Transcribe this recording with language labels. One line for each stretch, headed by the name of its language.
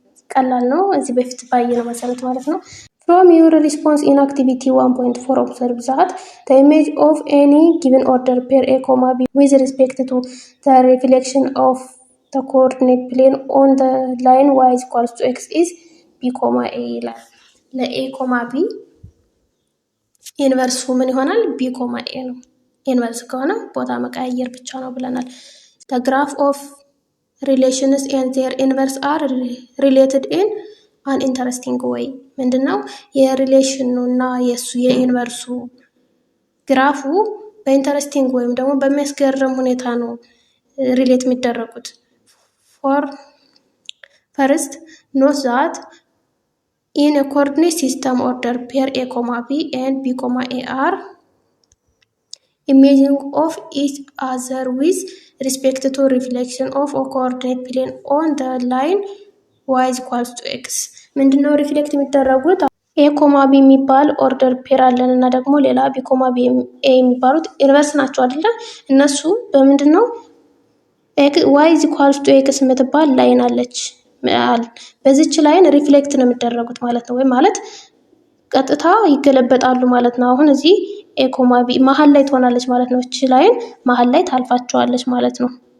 Amharic: ቀላል ነው። እዚህ በፊት ባየነው መሰረት ማለት ነው።
English: From your response in activity 1.4 observe that the image of any given order pair A, B with respect to the reflection of the coordinate plane on the line y is equals to x is b, a
Amharic: ይላል። ለኤ ኮማ ቢ ኢንቨርሱ ምን ይሆናል? ቢ ኮማ ኤ ነው። ኢንቨርስ ከሆነ ቦታ መቀያየር ብቻ ነው ብለናል።
English: the graph of relations and their inverse are related in an interesting way።
Amharic: ምንድነው የሪሌሽኑ እና የሱ የኢንቨርሱ ግራፉ በኢንተረስቲንግ ወይም ደግሞ በሚያስገርም ሁኔታ ነው ሪሌት የሚደረጉት።
English: ፈርስት ኖት ዛት in a coordinate system order pair A, B and B, A are imaging of each other with respect to reflection of a coordinate plane on the line y is equals to x።
Amharic: ምንድነው ሪፍሌክት የሚደረጉት? ኤ ኮማ ቢ የሚባል ኦርደር ፔር አለን እና ደግሞ ሌላ ቢ ኮማ ቢ ኤ የሚባሉት ኢንቨርስ ናቸው አይደለ? እነሱ በምንድነው y is equals to x የምትባል ላይን አለች። በዚች ላይን ሪፍሌክት ነው የሚደረጉት ማለት ነው። ወይ ማለት ቀጥታ ይገለበጣሉ ማለት ነው። አሁን እዚህ ኤ ኮማ ቢ መሀል ላይ ትሆናለች ማለት ነው። እቺ ላይን መሀል ላይ ታልፋቸዋለች ማለት ነው።